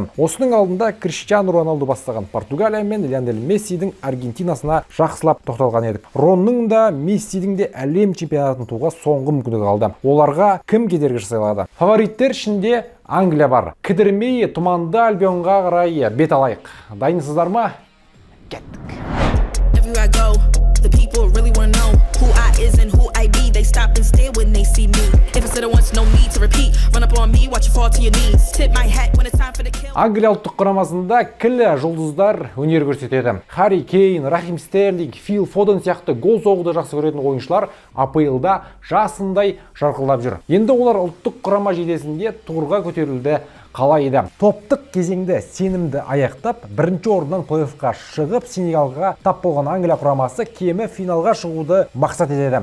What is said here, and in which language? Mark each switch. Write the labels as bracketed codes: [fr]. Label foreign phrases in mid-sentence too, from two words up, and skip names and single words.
[kk] Осының алдында Криштиану Роналду бастаған Португалия мен Лионель Мессидің Аргентинасына жақсылап тоқталған едік. Ронның да Мессидің де әлем чемпионатын ұтуға соңғы мүмкіндігі қалды. Оларға кім кедергі жасайлады? Фавориттер ішінде Англия бар. Кідірмей тұманды Альбионға қарай бет алайық. Дайынсыздар ма? Кеттік. [en] I go, the people really want to know who I is and who I be. They stop and stare when they see me. If I said it once, no need to repeat. Run up on me, watch you fall to your knees. Tip my hat when it's time for the kill. [kk] Англия ұлттық құрамасында кілі жұлдыздар өнер көрсетеді. Харри Кейн, Рахим Стерлинг, Фил Фоден сияқты гол соғуды жақсы көретін ойыншылар АПЛ-да жасындай жарқылдап жүр. Енді олар ұлттық құрама жейдесінде тұғырға көтерілді. Қалайда топтық кезеңді сенімді аяқтап, бірінші орыннан плей-оффқа шығып, Сенегалға тап болған Англия құрамасы кемі финалға шығуды мақсат етеді.